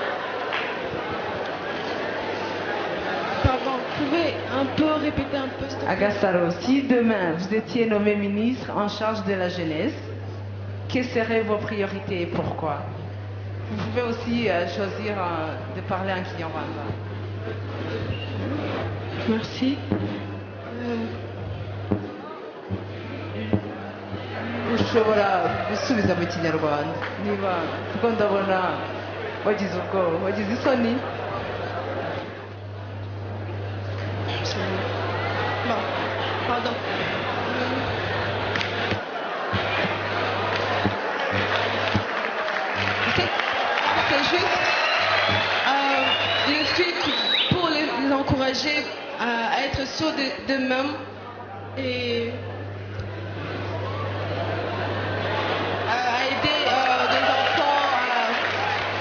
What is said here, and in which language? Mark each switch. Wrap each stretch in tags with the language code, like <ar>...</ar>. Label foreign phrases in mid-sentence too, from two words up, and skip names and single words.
<fr>Pardon, vous pouvez un peu répéter un peu s'il te plaît? Agastalo, si demain vous étiez nommé ministre en charge de la jeunesse, quelles seraient vos priorités et pourquoi? Vous pouvez aussi choisir de parler en Kinyarwanda. Merci.</fr> <rw>ushobora gusubiza mu kinyarwanda niba kuko ndabona wagize ubwoba, wagize isoni.</rw> <fr>Bon, pardon. C'est juste le truc pour les encourager à être sûrs d'eux-mêmes et à aider des enfants</fr>